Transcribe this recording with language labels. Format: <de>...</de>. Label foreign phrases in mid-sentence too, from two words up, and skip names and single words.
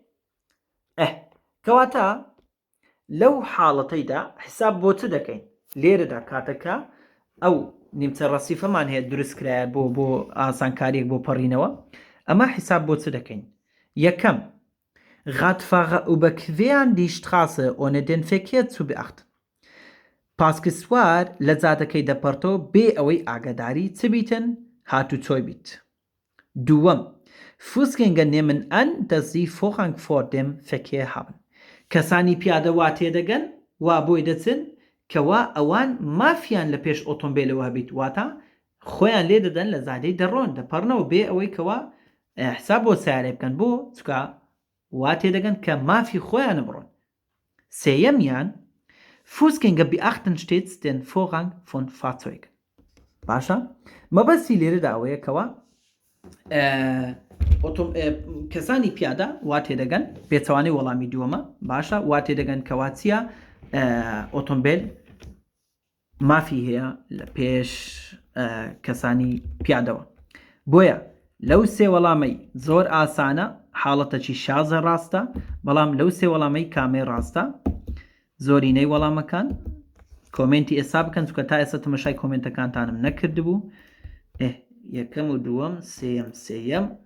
<ckb>کەواتە لەو حاڵەتەیدا حساب بۆ چ دەکەین لێرەدا کاتەکە ئەو نیمچە ڕەسیفەمان هەیە دروست کرایە بۆ ئاسانکاریەک بۆ پەڕینەوە ئەمە حساب بۆ چ دەکەین یەکەم</ckb> <de>Radfahrer überqueren die Straße ohne den Verkehr zu beachten.</de> <ckb>پاسکسوار لە جادەکەی دەپەڕتەوە بێ ئەوەی ئاگاداری چ بیتن هاتوچۆی بیت.</ckb> <de>دووەم Fußgänger nehmen an, dass sie Vorrang vor dem Verkehr haben.</de> <ckb>کەسانی پیادە وا تێدەگەن وا بۆی دەچن کەوا ئەوان مافیان لە پێش ئۆتۆمبیلەوە هەبیت واتە خۆیان لێ دەدەن لە زادەی دەڕۆن دەپەڕنەوە بێ ئەوەی کەوا حساب بۆ سیارێ بکەن بۆ چکە وا تێدەگەن کە مافی خۆیانە بڕۆن.</ckb> <de>سێیەمیان Fußgänger beachten stets den Vorrang von Fahrzeugen.</de> <ckb>باشە مەبەستی لێرەدا ئەوەیە کەوا کەسانی پیادە وا تێدەگەن پێچەوانەی وەڵامی دووەمە باشە وا تێدەگەن کەوا چییە ئۆتۆمبیل مافی هەیە لە پێش کەسانی پیادەوە بۆیە لەو سێ وەڵامەی زۆر ئاسانە حاڵەتەکی شازە ڕاستە بەڵام لەو سێ وەڵامەی کامێ ڕاستە زۆرینەی وەڵامەکان کۆمنتی ئێستا بکەن چکە تا ئێستا تەمەشای کۆمنتەکانتانم نەکردبوو یەکەم و دووەم سێیەم</ckb>